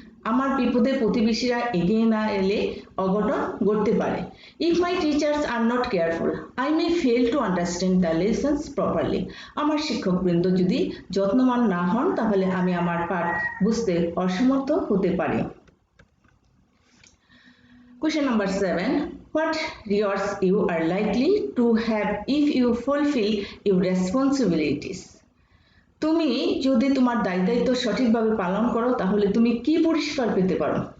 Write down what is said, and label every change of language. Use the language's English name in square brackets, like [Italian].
[Bangla] আমার বিপদে প্রতিবেশীরা এগিয়ে না এলে অঘটন ঘটতে পারে। [English] If my teachers are not careful, I may fail to understand the lessons properly. [Bangla] আমার শিক্ষকবৃন্দ যদি যত্নবান না হন, তাহলে আমি আমার পাঠ বুঝতে অসমর্থ হতে পারি। [English] Question number 7. What rewards you are likely to have if you fulfill your responsibilities? [Bangla] তুমি যদি তোমার দায়িত্ব সঠিকভাবে পালন করো, তাহলে তুমি কি পুরস্কার পেতে পারো?